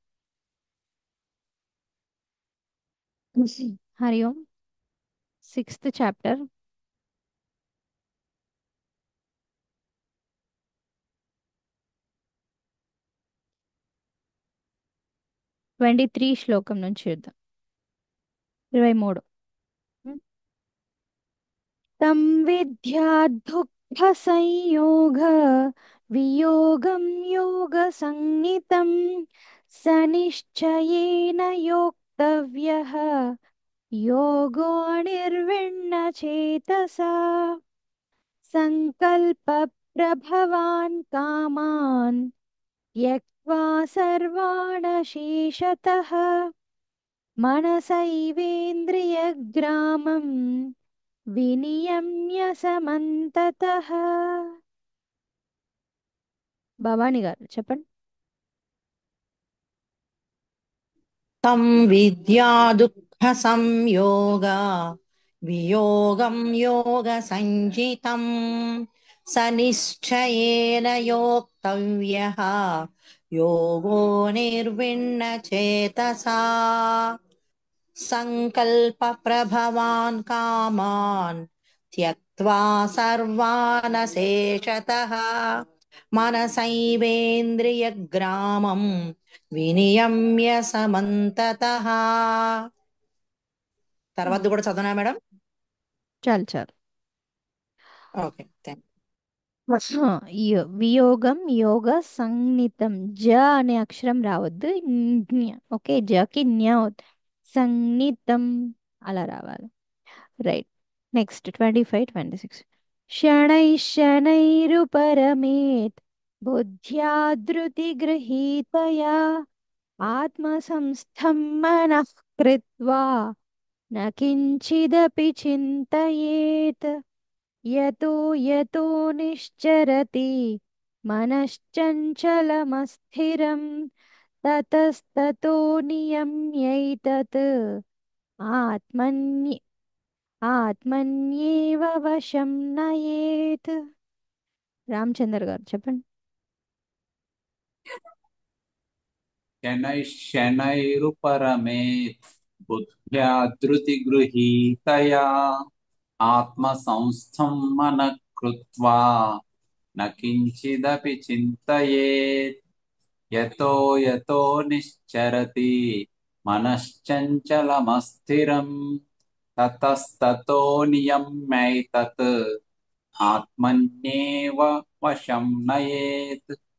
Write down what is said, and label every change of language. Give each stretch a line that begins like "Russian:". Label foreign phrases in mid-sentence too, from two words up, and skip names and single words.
Sanskrit: हरि ओम्।
English: sixth chapter
Telugu: 23 శ్లోకం నుంచి చూద్దాం.
Sanskrit: 23 तं विद्या दुःखसंयोग वियोगं योगसंज्ञितं स निश्चयेन योक्तव्यः योगो निर्विण्णचेतसा सङ्कल्पप्रभवान् कामान् त्यक्त्वा सर्वान् शेषतः मनसैवेन्द्रियग्रामं వినియమ్య సమంతతః.
Telugu: భవాని గారు చెప్పండి.
Sanskrit: तं विद्या दुःखसंयोग वियोगं योगसञ्जितं स निश्चयेन योक्तव्यः योगो निर्विण्णचेतसा सङ्कल्पप्रभवान् कामान् त्यक्त्वा सर्वान् शेषतः मनसैवेन्द्रियग्रामं వినియమ్య సమంతతః.
Telugu: తర్వాత కూడా చదవనా మేడం? చాలు చాలు.
English: Okay, thank
Sanskrit: వియోగం యోగ సంజ్ఞితం.
Telugu: జ అనే అక్షరం రావద్దు. ఓకే, జకి న్య అవుతుంది. సంజ్ఞితం అలా రావాలి. రైట్.
Sanskrit: నెక్స్ట్ 25 26 శనై శనైరుపరమేత్ బుద్ధ్యా ధృతి గృహీతయా ఆత్మసంస్థం మనః కృత్వా న కించిదపి చింతయేత్ యతో యతో నిశ్చరతి మనశ్చంచలమస్థిరం తతస్తతో నియమ్యైతత్ ఆత్మన్య ఆత్మన్యేవ వశం నయేత్.
Telugu: రామచంద్ర గారు చెప్పండి.
Sanskrit: शनैः शनैरुपरमेत् बुद्ध्या धृतिगृहीतया आत्मसंस्थं मनः कृत्वा न किञ्चिदपि चिन्तयेत् यतो यतो निश्चरति मनश्चञ्चलमस्थिरं ततस्ततो नियम्यैतत् आत्मन्येव वशं नयेत्.